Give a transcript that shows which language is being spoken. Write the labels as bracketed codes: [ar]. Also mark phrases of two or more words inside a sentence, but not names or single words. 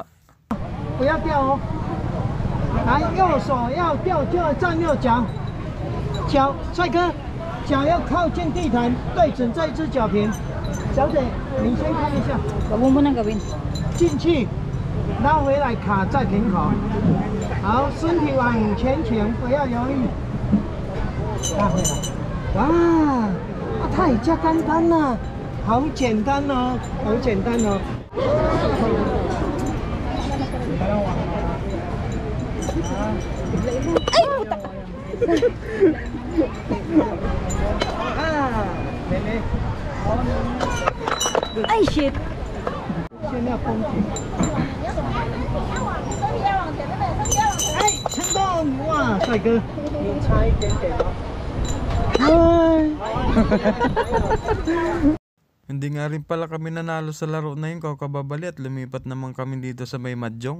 [zh] 不要掉哦，来，右手要掉就要站右脚，脚帅哥，脚要靠近地毯，对准这一只脚平。小姐，你先看一下， [tl] Huwag mo nang gawin. [zh] 进去，拉回来卡在瓶口。好，身体往前倾，不要犹豫，拉回来。哇，太加简单了，好简单哦，好简单哦。 [en] Ay, shit! [zh] 现在风景。哎， 哇，帅哥，你差一点点哦。Hi! [tl] Hindi nga rin pala kami nanalo sa laro na yun, kababali, at lumipat naman kami dito sa may Mahjong.